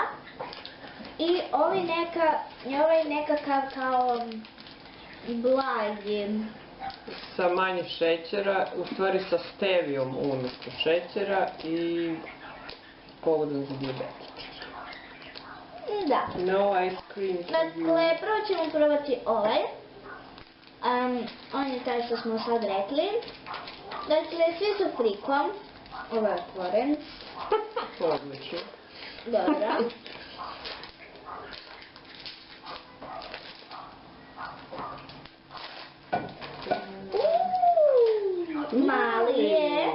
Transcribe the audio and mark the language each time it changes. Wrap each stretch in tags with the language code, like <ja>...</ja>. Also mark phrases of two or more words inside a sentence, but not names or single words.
<hr>I ovaj nekakav kao blagi. Sa manje šećera, u stvari sa stevijom umjesto šećera i pogodan za dijabetik. Da.</hr> <en>No ice cream for you.</en> <hr>Dakle, prvo ćemo probati ovaj. On je taj što smo sad rekli. Dakle, svi su frikom. ovo je otvoren. Odlično. Dobro. Mali je.</hr>